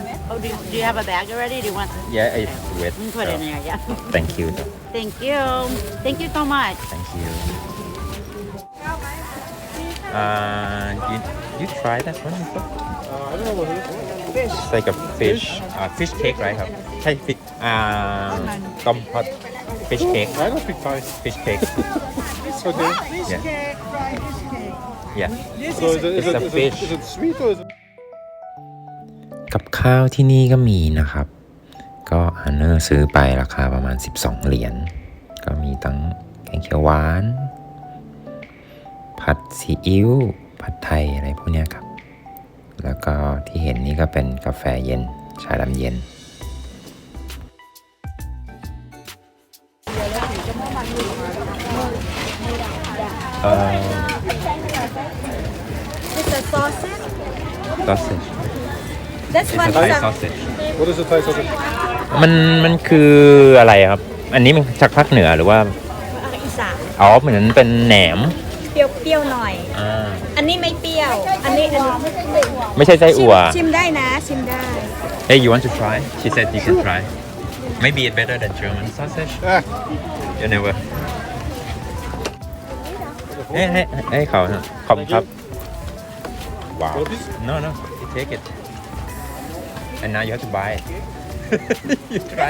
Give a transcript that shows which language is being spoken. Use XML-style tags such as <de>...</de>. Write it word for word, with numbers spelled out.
<en>Oh, do, do you have a bag already? Do you want? Yeah it's wet You can put it in so there, yeah. Thank you though. Thank you. Thank you so much. Thank you Uh, you, you try that one before? Uh, I don't know what it is. It's like a fish, uh, fish cake, right?</en> <th>ครับใช่ฟิชอ่าต้มฮอต</th> <en>fish cake I don't speak Thai. fish cake Okay. yeah yeah So is it, is It's it, a is it, fish. is it sweet or is it?</en> <th>กับข้าวที่นี่ก็มีนะครับ ก็อาเนอร์ซื้อไปราคาประมาณ สิบสอง เหรียญ ก็มีทั้งแกงเขียวหวาน ผัดซีอิ๊ว ผัดไทยอะไรพวกเนี้ยครับ แล้วก็ที่เห็นนี่ก็เป็นกาแฟเย็น ชาดำเย็น เอ่อ</th> <en>It's a sausage</en> <th>ซอสเซจ</th> <en>This one Thai is a sausage What is the Thai sausage?</en> <th>มันมันคืออะไรครับ อันนี้มันจากภาคเหนือหรือว่า อีสาน อ๋อเหมือนเป็นแหนม เปรี้ยวๆหน่อย อันนี้ไม่เปรี้ยว อันนี้อันนี้ ไม่ใช่ไส้อั่ว ชิมได้นะชิมได้</th> <en>Hey you want to try She said you can try Maybe it's better than German sausage Ah. You never</en> <th>ให้ให้ให้เขานะขอบคุณครับ</th> <en>Wow Want this? No no you take it And now you have to buy it You try</en>